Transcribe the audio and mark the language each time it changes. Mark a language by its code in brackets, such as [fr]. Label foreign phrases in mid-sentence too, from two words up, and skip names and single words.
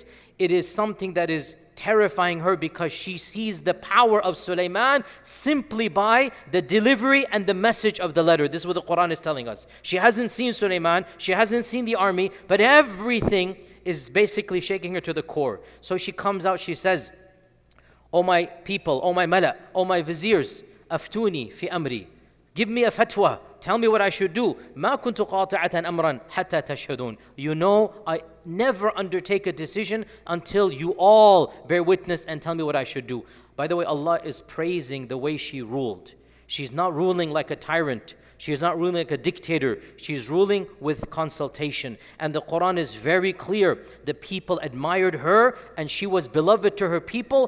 [en] It is something that is terrifying her because she sees the power of Suleiman simply by the delivery and the message of the letter. This is what the Quran is telling us. She hasn't seen Suleiman, she hasn't seen the army, but everything is basically shaking her to the core. So she comes out, she says, O my people, O my mala, O my viziers, [ar] أفتوني في أمري. [en] Give me a fatwa. Tell me what I should do. [ar] ما كنت قاطعة أمرا حتى تشهدون. [en] You know, I never undertake a decision until you all bear witness and tell me what I should do. By the way, Allah is praising the way she ruled. She's not ruling like a tyrant. She is not ruling like a dictator. She's ruling with consultation. And the Quran is very clear. The people admired her and she was beloved to her people.